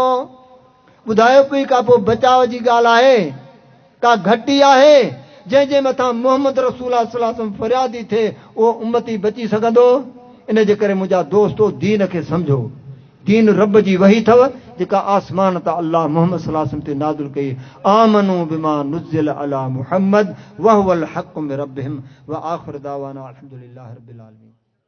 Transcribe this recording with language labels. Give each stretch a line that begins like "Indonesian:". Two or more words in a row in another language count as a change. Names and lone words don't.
Sindhi: ॿुधायो कोई का पोइ बचाव जी ॻाल्हि आहे? का घटी आहे जंहिंजे मथां
Arabic: محمد رسول الله صلى الله عليه وسلم
Sindhi: फरियादी थिए उहो उम्मती बची सघंदो? इन जे करे मुंहिंजा दोस्तो दीन खे सम्झो। दीन रब जी वही अथव जेका आसमान तां अल्लाह
Arabic: محمد صلى الله عليه وسلم
Sindhi: ते नाज़िल कई।
Arabic: آمنوا بما نزل على محمد وهو الحق من ربهم وآخر دعوانا الحمد لله رب العالمين.